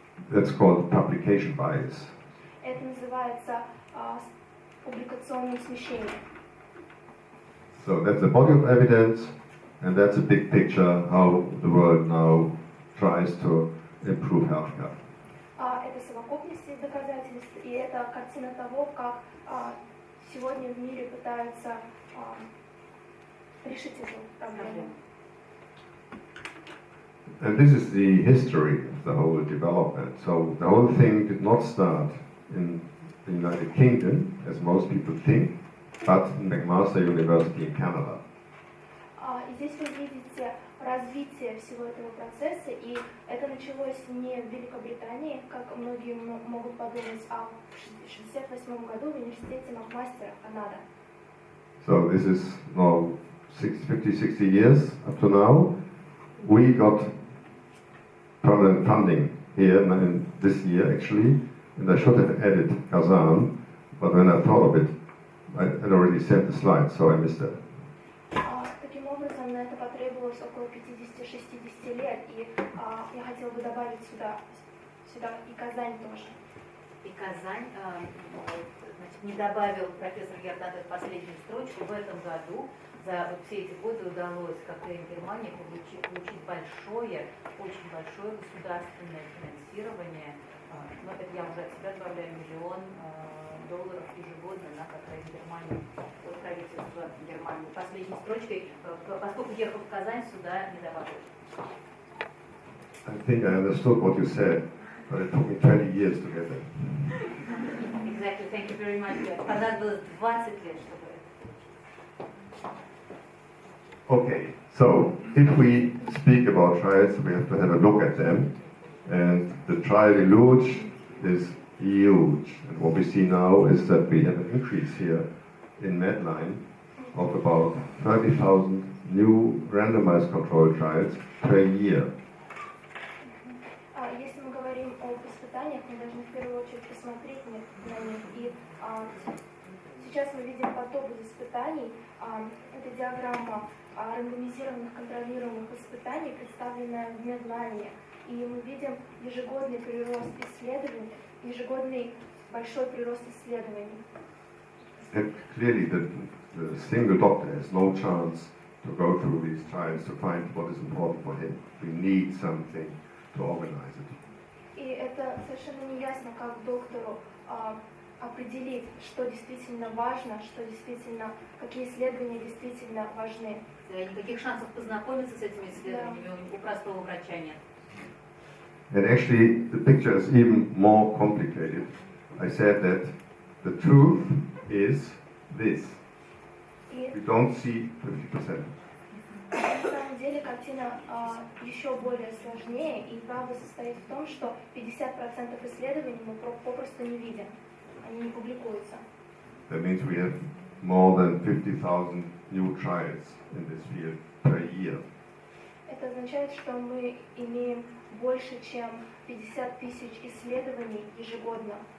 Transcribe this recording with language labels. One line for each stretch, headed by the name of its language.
English: That's called publication bias.
Russian: Это называется публикационным смещением.
English: So that's a body of evidence, and that's a big picture how the world now tries to improve healthcare.
Russian: Это совокупность доказательств, и это картина того, как сегодня в мире пытаются решить эту проблему.
English: And this is the history of the whole development. So the whole thing did not start in the United Kingdom, as most people think, but in McMaster University in Canada.
Russian: И здесь вы видите развитие всего этого процесса, и это началось не в Великобритании, как многие могут подумать, а в 1968 году в университете Макмастера, Канада.
English: So this is now 50-60 years up to now. We got permanent funding here in this year actually, and I should have added Kazan, but when I thought of it, I had already sent the slides, so I missed that.
Russian: Таким образом, на это потребовалось около 50-60 лет, и я хотела бы добавить сюда и Казань тоже. И Казань, значит, не добавил профессор Герд Антес последнюю строчку. В этом году за вот все эти годы удалось Кокрейн Германии получить очень большое государственное финансирование. Но это я уже от себя добавляю, $1 миллион долларов ежегодно на Кокрейн Германию от правительства Германии. Последней строчкой, поскольку ехал в Казань, сюда не добавили.
English: I think I understood what you said, but it took me 20 years to get there. Exactly, thank you very much.
Russian: Понадобилось 20 лет, чтобы это получить.
English: Okay, so if we speak about trials, we have to have a look at them. And the trial deluge is huge. And what we see now is that we have an increase here in Medline of about 30,000 new randomized control trials per year.
Russian: Если мы говорим об испытаниях, мы должны в первую очередь посмотреть на них. И сейчас мы видим поток испытаний. Это диаграмма рандомизированных контролируемых испытаний, представленная в Медлайне. И мы видим ежегодный прирост исследований, ежегодный большой прирост исследований.
English: And clearly the single doctor has no chance to go through these trials to find what is important for him. We need something to organize it.
Russian: И это совершенно не ясно, как доктору определить, что действительно важно, что действительно, какие исследования действительно важны. Никаких шансов познакомиться с этими исследованиями у простого врача нет.
English: And actually, the picture is even more complicated. I said that the truth is this. We don't see 50%.
Russian: На самом деле картина еще более сложнее, и правда состоит в том, что 50% исследований мы попросту не видим, они не публикуются.
English: That means we have more than 50,000 new trials in this field per year.
Russian: Это означает, что мы имеем больше, чем 50 тысяч исследований ежегодно.